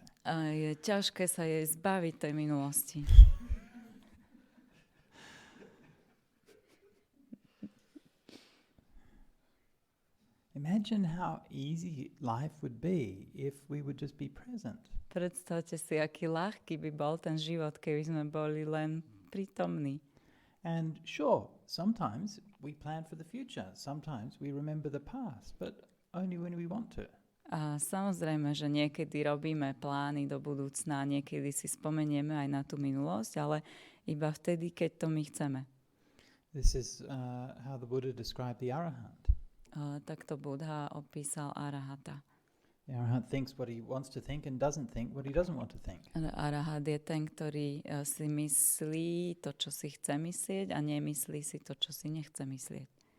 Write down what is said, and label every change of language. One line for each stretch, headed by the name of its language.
Slovak: A je ťažké sa jej zbaviť tej minulosti.
English: Imagine how easy life would be if we would just be present.
Slovak: Predstavte si, aký ľahký by bol ten život, keby sme boli len prítomní.
English: And sure, sometimes we plan for the future. Sometimes we remember the past, but only when we want to.
Slovak: A samozrejme, že niekedy robíme plány do budúcna, niekedy si spomenieme aj na tú minulosť, ale iba vtedy, keď to my chceme.
English: This is how the Buddha described the arahant.
Slovak: Takto Buddha opísal arahata.
English: The arahant thinks what he wants to think and doesn't think what he doesn't want to think.
Slovak: Arahat je ten, ktorý si myslí to, čo si chce myslieť a nemyslí si to, čo si nechce myslieť.